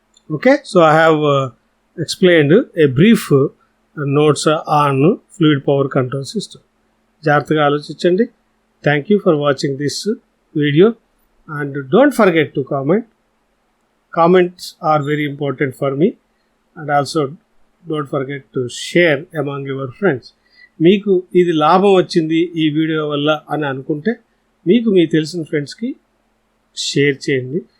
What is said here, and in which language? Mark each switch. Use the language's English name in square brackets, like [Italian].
[English] Okay, so I have explained a brief notes on fluid power control system. [Telugu] జాగ్రత్తగా ఆలోచించండి. [English] Thank you for watching this video and don't forget to comment. Comments are very important for me, and also don't forget to share among your friends. [Telugu] మీకు ఇది లాభం వచ్చింది ఈ video వల్ల అని అనుకుంటే మీకు తెలిసిన ఫ్రెండ్స్కి షేర్ చేయండి.